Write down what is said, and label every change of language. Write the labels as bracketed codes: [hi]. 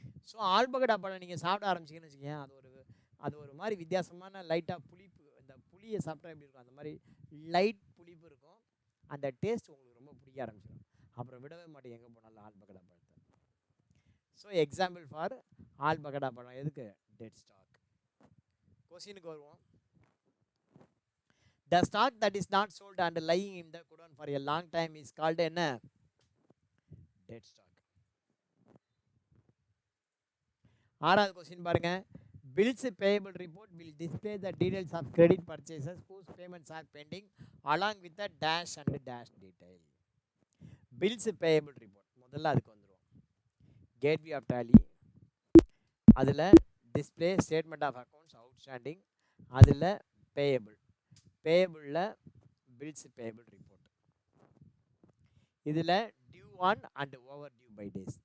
[ta] So ஆல்பகடா பழம் நீங்கள் சாப்பிட ஆரம்பிச்சிங்கன்னு வச்சுக்கோங்க, அது ஒரு மாதிரி வித்தியாசமான லைட்டாக புளிப்பு. இந்த புளியை சாப்பிட்டா எப்படி இருக்கும், அந்த மாதிரி லைட் புளிப்பு இருக்கும். அந்த டேஸ்ட் உங்களுக்கு ரொம்ப பிடிக்க ஆரம்பிச்சிடும். அப்புறம் விடவே மாட்டேங்க எங்கே போனாலும் ஆல்பகடா பழத்தை. ஸோ எக்ஸாம்பிள் ஃபார் ஆல்பகடா பழம் எதுக்கு? Dead stock. கொஸ்டினுக்கு வருவோம். [en] The stock that is not sold and lying in the godown for a long time is called என்ன? Dead stock. [ta] ஆறாவது கொஸ்டின் பாருங்க. [en] Bills payable report will display the details of credit purchases whose payments are pending along with the dash and dash detail. [ta] Bills payable report முதல்ல அதுக்கு வந்துருவோம். Gateway of Tally, அதில் display statement of accounts outstanding, அதில் payable, பேயபிளில் bills payable report, இதில் due on and over due by days.